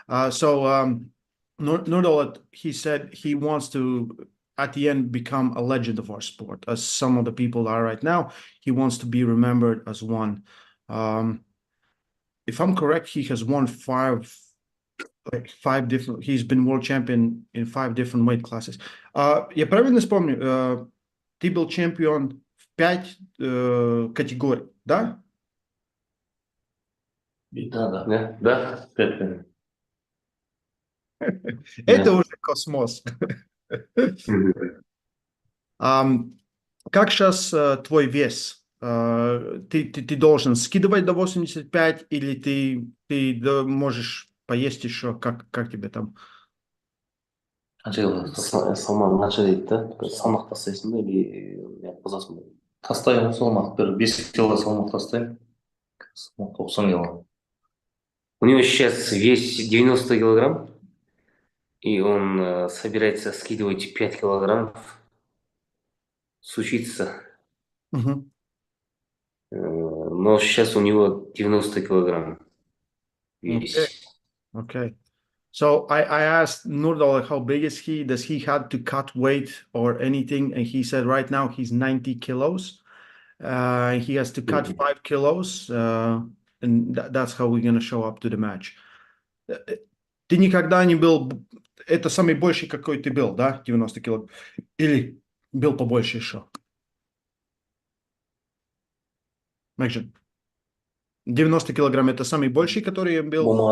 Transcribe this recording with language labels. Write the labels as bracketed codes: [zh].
[en] So Nurdaulet, he said he wants to at the end become a legend of our sport, as some of the people are right now. He wants to be remembered as one. If I'm correct, he has won five different. He's been world champion in 5 different weight classes. [ru] Я правильно вспомню? Ты был чемпион в 5 категорий, да? Да. Это уже космос. Как сейчас твой вес? Ты должен скидывать до 85 или ты можешь поесть еще? Как тебе там? [kk] Салмақ қанша дейді да? Салмақ тастайсың ба [ru] или [kk] қозасың ба? Тастаймын салмақ. Бір 5 кило салмақ тастаймын. 90 кило. [ru] У него сейчас вес 90 килограмм, и он собирается скидывать 5 килограммов. Случится. Но сейчас у него 90 килограмм вес. [en] Okay. So I asked Nurdaulet how big is he? Does he have to cut weight or anything? And he said right now he's 90 kilos. He has to cut 5 kilos. And that's how we're going to show up to the match. [ru] Ты никогда не был... Это самый больший, какой ты был, да? 90 килограмм. Или был побольше еще? Мэкжин. 90 килограмм это самый больший, который я был?